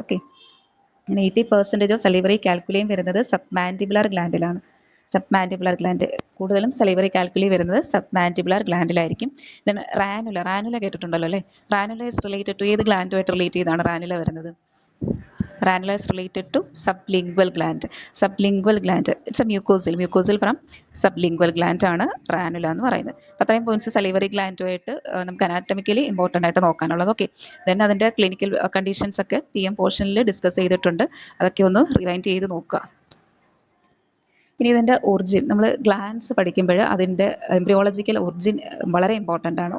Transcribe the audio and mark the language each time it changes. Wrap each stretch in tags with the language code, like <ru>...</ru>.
<ml>Okay, 80% of salivary കാൽക്കുലിയും വരുന്നത് sub മാൻറ്റിബുലാർ ഗ്ലാൻഡിലാണ്. Sub മാൻറ്റിബുലാർ gland കൂടുതലും salivary calculi വരുന്നത് സബ് മാൻറ്റിബുലാർ ഗ്ലാൻഡിലായിരിക്കും. ദെൻ റാനുല കേട്ടിട്ടുണ്ടല്ലോ അല്ലേ?</ml> <en>ranula is related to</en> <ml>ഏത് ഗ്ലാൻഡുമായിട്ട് റിലേറ്റ് ചെയ്താണ് റാനുല വരുന്നത്?</ml> <en>ranula is related to sublingual gland. Sublingual gland, it's a mucosal from sublingual gland</en> <ml>ആണ് റാനുല എന്ന് പറയുന്നത്. അപ്പോൾ അത്രയും പോയിന്റ്സ് സലിവറി ഗ്ലാൻഡുമായിട്ട് നമുക്ക് അനാറ്റമിക്കലി ഇമ്പോർട്ടൻ്റ് ആയിട്ട് നോക്കാനുള്ളത്. ഓക്കെ, ദെൻ അതിൻ്റെ ക്ലിനിക്കൽ കണ്ടീഷൻസ് ഒക്കെ PM പോർഷനിൽ ഡിസ്കസ് ചെയ്തിട്ടുണ്ട്. അതൊക്കെ ഒന്ന് റിവൈൻഡ് ചെയ്ത് നോക്കുക. ഇനി ഇതിൻ്റെ ഒറിജിൻ, നമ്മൾ ഗ്ലാൻസ് പഠിക്കുമ്പോൾ അതിൻ്റെ എംബ്രിയോളജിക്കൽ ഒറിജിൻ വളരെ ഇമ്പോർട്ടൻ്റ് ആണ്.</ml>